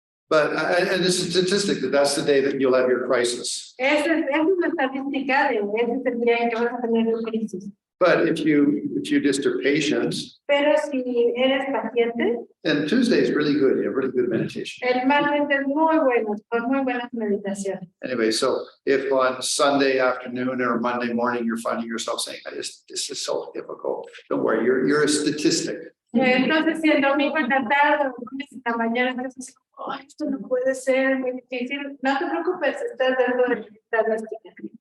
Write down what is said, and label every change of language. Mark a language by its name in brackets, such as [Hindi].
[English] But, and this is a statistic that that's the day that you'll have your crisis. [Spanish] Esa es una estadística de ese es el día en que vas a tener tu crisis. [English] But if you just are patient, [Spanish] Pero si eres paciente, [English] and Tuesday is really good, you have really good meditation. [Spanish] el martes es muy bueno, con muy buenas meditaciones. [English] Anyway, so if on Sunday afternoon or Monday morning, you're finding yourself saying, this is so difficult, don't worry, you're a statistic. [Spanish] Entonces, si el domingo en la tarde o el lunes en la mañana estás así como, "Ay, esto no puede ser, muy difícil", no te preocupes, estás dentro de la estadística.